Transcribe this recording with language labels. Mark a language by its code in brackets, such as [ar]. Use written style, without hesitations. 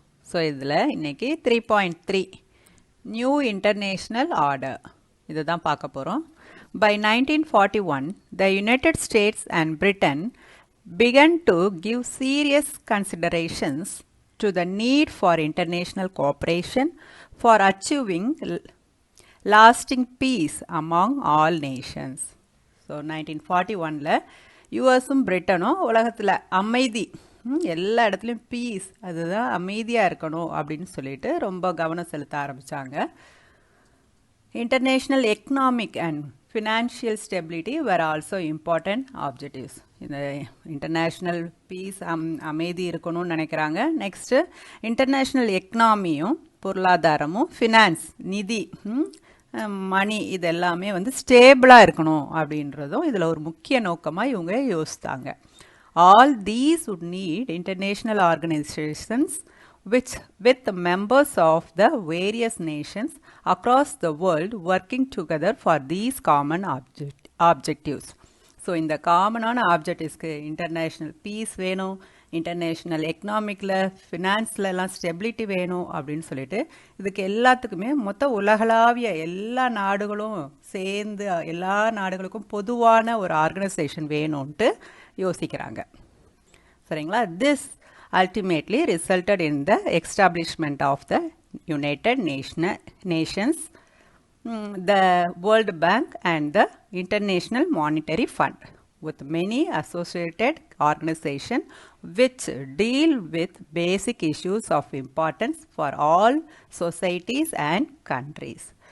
[ta] So, இதில் இன்னைக்கு 3.3 New International Order இதுதான் பார்க்க போகிறோம். [en] By 1941, the United States and Britain began to give serious considerations to the need for international cooperation for achieving lasting peace among all nations. [ta] So 1941 யூஎஸும் பிரிட்டனும் உலகத்தில் அமைதி எல்லா இடத்துலையும் piece அதுதான் அமைதியாக இருக்கணும் அப்படின்னு சொல்லிட்டு ரொம்ப கவனம் செலுத்த ஆரம்பித்தாங்க. [en] International economic and financial stability were also important objectives. [ta] இந்த இன்டர்நேஷ்னல் பீஸ் அமைதி இருக்கணும்னு நினைக்கிறாங்க. நெக்ஸ்ட்டு இன்டர்நேஷ்னல் எக்கனாமியும் பொருளாதாரமும் ஃபினான்ஸ் நிதி மணி இது எல்லாமே வந்து ஸ்டேபிளாக இருக்கணும் அப்படின்றதும் இதில் ஒரு முக்கிய நோக்கமாக இவங்க யோசித்தாங்க. [en] All these would need international organizations with members of the various nations across the world working together for these common objectives. [ta] So இந்த காமனான ஆப்ஜெக்டிவ்ஸ்க்கு இன்டர்நேஷ்னல் பீஸ் வேணும், இன்டர்நேஷ்னல் எக்கனாமிக்கில் ஃபினான்ஸ்லலாம் ஸ்டெபிலிட்டி வேணும் அப்படின்னு சொல்லிட்டு இதுக்கு எல்லாத்துக்குமே மொத்த உலகளாவிய எல்லா நாடுகளும் சேர்ந்து எல்லா நாடுகளுக்கும் பொதுவான ஒரு ஆர்கனைசேஷன் வேணும்ன்ட்டு யோசிக்கிறாங்க. சரிங்களா? [en] This ultimately resulted in the establishment of the United Nations, the World Bank and the International Monetary Fund, with many associated organizations which deal with basic issues of importance for all societies and countries.